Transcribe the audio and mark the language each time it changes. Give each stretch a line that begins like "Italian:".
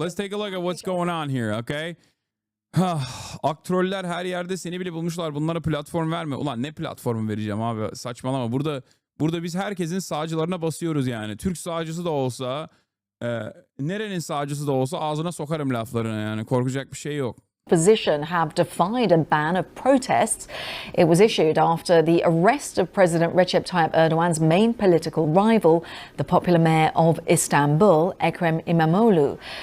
English: Let's take a look at what's going on here, okay?
Turkish: Aktroller her yerde seni bile bulmuşlar. Bunlara platform verme. Ulan ne platformu vereceğim abi? Saçmalama. Burada biz herkesin sağcılarına basıyoruz yani. Türk sağcısı da olsa, nerenin sağcısı da olsa ağzına sokarım laflarına yani. Korkacak bir şey yok.
English: Opposition have defied a ban of protests. It was issued after the arrest of President Recep Tayyip Erdogan's main political rival, the popular mayor of Istanbul, Ekrem Imamoglu.